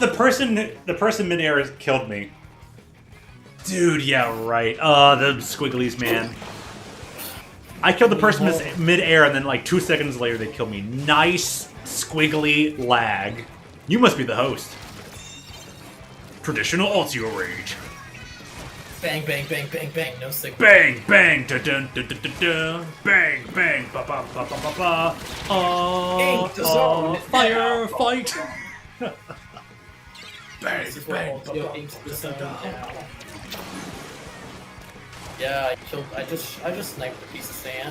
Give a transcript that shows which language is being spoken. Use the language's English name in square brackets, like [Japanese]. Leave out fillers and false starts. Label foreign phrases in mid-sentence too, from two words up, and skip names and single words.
[English] The person mid-air has killed me. Dude, yeah, right. The squigglies, man. I killed the person mid-air, and then like 2 seconds later they killed me. Nice squiggly lag. You must be the host. Traditional Altio Rage. bang, bang, bang, bang, bang, no signal. Bang, bang, da dun da da da da. Bang, bang, ba ba ba ba ba ba. Ain't the zone firefight. Bang, This is where bang, ba Altio ba aims the ba zone ba. now. Yeah, I just sniped a piece of sand.